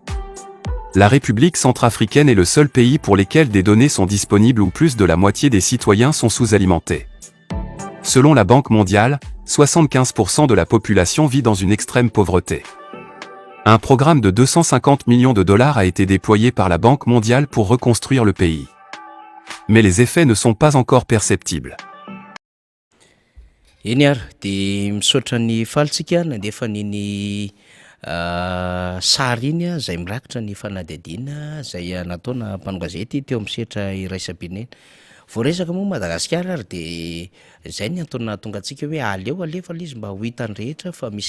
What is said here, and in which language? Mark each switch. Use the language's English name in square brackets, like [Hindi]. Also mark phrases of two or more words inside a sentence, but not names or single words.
[French] La République centrafricaine est le seul pays pour lequel des données sont disponibles où plus de la moitié des citoyens sont sous-alimentés. Selon la Banque mondiale, 75% de la population vit dans une extrême pauvreté. Un programme de 250 millions de dollars a été déployé par la Banque mondiale pour reconstruire le pays. Mais les effets ne sont pas encore perceptibles. [Malagasy] Eny ary dia misaotra ny falitsika nandefa niny sary iny a zay mirakitra ny fanadihadiana zay nataona mpanogazety teo amin'ny sehatra iraisam-pirenena. Voaresaka moa Madagasikara ary dia zay ny antony nahatonga antsika hoe aleo alefa izy mba ho hitany rehetra fa misy